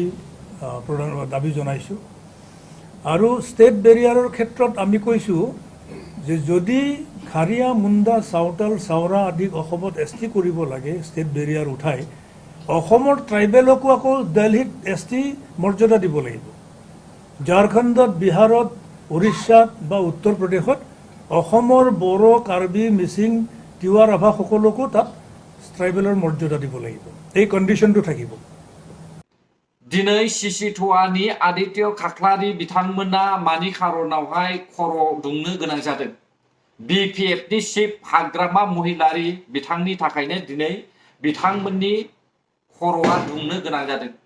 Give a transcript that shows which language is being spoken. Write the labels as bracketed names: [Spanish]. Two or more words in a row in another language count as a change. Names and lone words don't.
[Assamese] দাবী জনাইছোঁ আৰু ষ্টেট বেৰিয়াৰৰ ক্ষেত্ৰত আমি কৈছোঁ যে যদি খাৰিয়া মুণ্ডা চাওতাল চাওৰা আদিক অসমত ST কৰিব লাগে ষ্টেট বেৰিয়াৰ উঠাই অসমৰ ট্ৰাইবেলকো আকৌ দিল্লীত ST মৰ্যাদা দিব লাগিব ঝাৰখণ্ডত বিহাৰত উৰিষ্যাত বা উত্তৰ প্ৰদেশত অসমৰ বড়ো কাৰ্বি মিচিং তিৱা ৰাভা সকলোকো তাত ট্ৰাইবেলৰ মৰ্যাদা দিব লাগিব এই কণ্ডিশ্যনটো থাকিব [Bodo] दिनै सिसिट'आनि आदित्य खाख्लारि बिथांमोना मानि खारनावहाय खर' दुंनो गोनां जादों BPFनि चिफ हाग्रामा महिलारि बिथांनि थाखायनो दिनै बिथांमोननि खर'आ दुंनो गोनां जादों